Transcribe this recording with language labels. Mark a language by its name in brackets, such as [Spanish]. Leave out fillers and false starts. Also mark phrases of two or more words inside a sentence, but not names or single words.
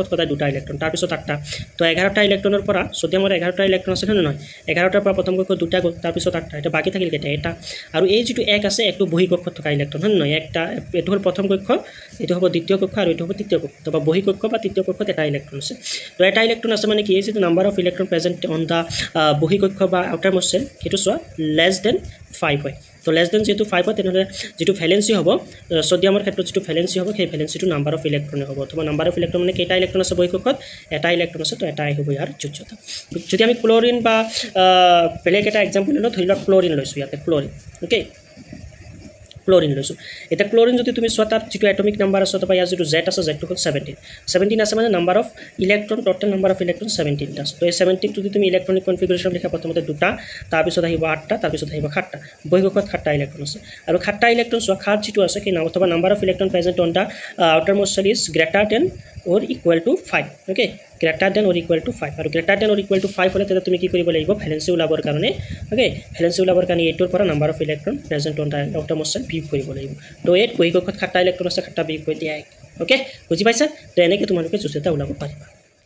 [Assamese] সদায় দুটা ইলেক্ট্ৰন তাৰ পিছত 8টা তো 11টা ইলেক্ট্ৰনৰ পৰা সোডিয়ামৰ 11টা ইলেক্ট্ৰন আছে নহয় 11টাৰ পৰা প্ৰথম কক্ষ দুটা তাৰ পিছত 8টা এটা বাকি থাকিল কেটা এটা আৰু এই যেটো এক আছে একটো বহি কক্ষত থকা ইলেক্ট্ৰন নহয় একটা এটো হল প্ৰথম কক্ষ এটো হ'ব দ্বিতীয় কক্ষ আৰু এটো হ'ব তৃতীয় কক্ষ তবা বহি কক্ষ বা তৃতীয় কক্ষত এটা ইলেক্ট্ৰন আছে তো এটা ইলেক্ট্ৰন আছে মানে কি আছে নাম্বাৰ [English] of electron present on the [Assamese] বহি কক্ষ বা [English] outermost shell [Assamese] হেতু সোৱা [English] less than [Assamese] 5 হয় তো [English] less than [Assamese] যেটো 5 হয় তেনেহলে যেটো ভ্যালেন্সি হ'ব সোডিয়ামৰ ক্ষেত্ৰত যেটো ভ্যালেন্সি হ'ব সেই ভ্যালেন্সিটো [English] number of electron [Assamese] হ'ব অথবা [English] number of electron [Assamese] মানে কেটা ইলেক্ট্ৰন আছে বহি কক্ষত এটা ইলেক্ট্ৰন আছে তো এটাই হ'ব ইয়াৰ যোজ্যতা যদি আমি ক্লোৰিন বা বেলেগ এটা এক্সাম্পল লওঁ ধৰি লওক ক্লোৰিন লৈছো ইয়াতে ক্লোৰিন ওকে ক্লোরিন লৈছো এটা ক্লোরিন যদি তুমি সোৱা তাত যেটো [English] atomic number [Assamese] আছে অথবা ইয়াৰ যেটো z আছে z টো হল 17 আছে মানে [English] number of electron total number of electron [Assamese] 17 আছে তো এই 17 টো যদি তুমি [English] electronic configuration [Assamese] লিখা প্ৰথমতে দুটা তাৰ পিছত আহিব 8টা তাৰ পিছত আহিব 7টা বহি কক্ষত 7টা ইলেক্ট্ৰন আছে আৰু 7টা ইলেক্ট্ৰন সোৱা খাত যেটো আছে কি নাম অথবা [English] number of electron present on the outermost shell is greater than or equal to 5 okay greater than or equal to 5 [Assamese] আৰু [English] greater than or equal to 5 [Assamese] হলে তেতিয়া তুমি কি কৰিব লাগিব ভ্যালেন্সি ওলাবৰ কাৰণে ওকে ভ্যালেন্সি ওলাবৰ কাৰণে 8 ৰ পৰা [English] number of electron present on the outermost shell [Assamese] বিয়োগ কৰিব লাগিব তো 8 বহি কক্ষত 7টা ইলেক্ট্ৰন আছে 7টা বিয়োগ কৰি দিয়া ওকে বুজি পাইছা তো এনেকৈ তোমালোকে যোজতা ওলাব পাৰিবা